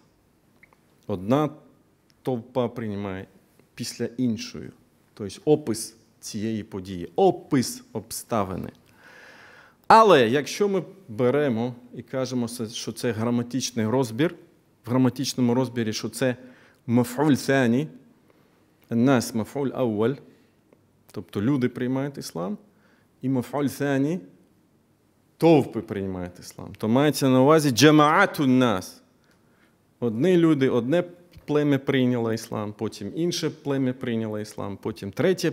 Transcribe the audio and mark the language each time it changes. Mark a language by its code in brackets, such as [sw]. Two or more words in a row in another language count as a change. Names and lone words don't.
[uk] Одна товпа приймає після іншої. Тобто опис цієї події, опис обставини. Але якщо ми беремо і кажемо, що це граматичний розбір, в граматичному розбірі, що це [ar] مفعول ثاني, ناس مفعول أول, [uk] тобто люди приймають іслам, і [ar] مفعول ثاني, [uk] товпи приймають іслам. То мається на увазі [ar] جماعة ناس. [uk] Одні люди, одне плем'я прийняло іслам, потім інше плем'я прийняло іслам, потім третє.